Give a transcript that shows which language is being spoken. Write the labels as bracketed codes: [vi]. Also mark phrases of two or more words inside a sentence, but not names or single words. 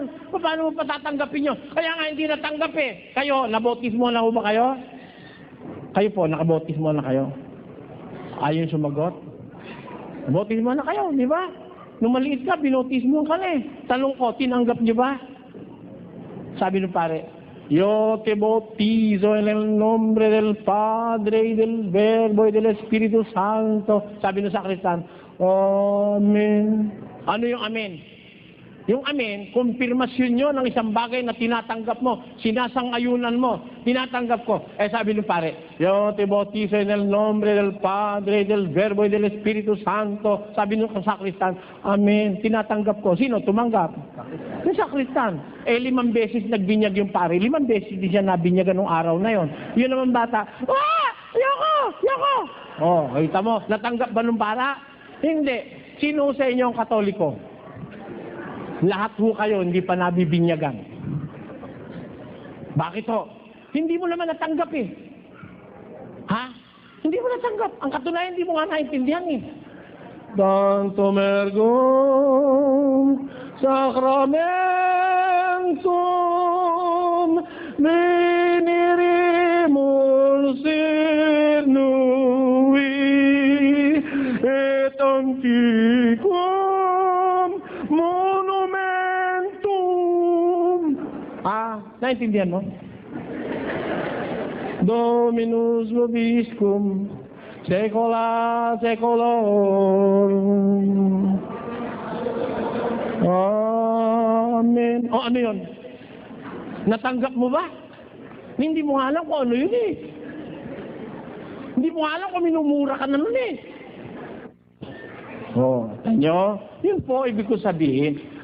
[tl] Paano mo patatanggapin nyo? Kaya nga hindi natanggap eh. Kayo, nabautismo na ho ba kayo? Kayo po, nakabautismo na kayo? Ayaw sumagot? Nabautismo na kayo, di ba? Nung maliit ka, binautismo ka na eh. Tanong ko, tinanggap nyo ba? Sabi ng pare, [es] Yo te bautizo en el nombre del Padre y del Verbo y del Espíritu Santo. [tl] Sabi ng sakristan, Amen. Ano yung amen? Yung amen, kumpirmasyon nyo ng isang bagay na tinatanggap mo, sinasang-ayunan mo, tinatanggap ko. Sabi ng pare, [es] Yo te bautizo en el nombre del Padre, del Verbo y del Espíritu Santo. [tl] Sabi ng sakristan, Amen. Tinatanggap ko. Sino tumanggap? Yung sakristan. 5 beses nagbinyag yung pare. 5 beses di siya nabinyagan nung araw na yon. Yun naman bata, Yoko! Yoko! Kita mo, natanggap ba nung para? Hindi. Sino sa inyo ang Katoliko? Lahat ho kayo hindi pa nabibinyagan. Bakit ho? Hindi mo naman natanggap eh. Ha? Hindi mo natanggap. Ang katunayan, hindi mo nga naintindihan eh. [la] Tantum ergum sacramentum venerimur sernui et antiquum monumentum. [tl] Naintindihan mo? [la] Dominus vobiscum secula secolorum. [tl] Amen. Ano yun? Natanggap mo ba? Hindi mo alam kung ano yun eh. Hindi mo alam kung minumura ka na nun eh. Tanyo, yun po ibig ko sabihin.